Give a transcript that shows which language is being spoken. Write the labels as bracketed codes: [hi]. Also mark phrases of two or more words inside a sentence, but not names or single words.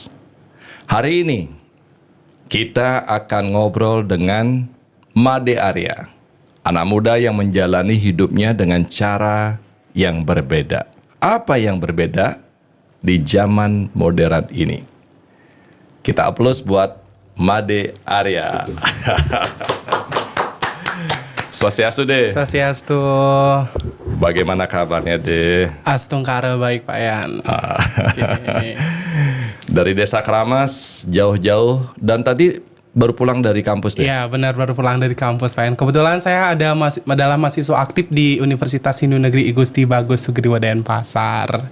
[id] Hari ini kita akan ngobrol dengan Made Arya, anak muda yang menjalani hidupnya dengan cara yang berbeda. Apa yang berbeda di zaman modern ini? Kita aplaus buat Made Arya. Swastiastu deh. Swastiastu. Bagaimana kabarnya deh? Astungkara baik Pak Yan. Dari Desa Kramas jauh-jauh, dan tadi baru pulang dari kampus deh. Iya benar, baru pulang dari kampus Pak Yan. Kebetulan saya adalah mahasiswa aktif di Universitas Hindu Negeri I Gusti Bagus Sugriwa Denpasar.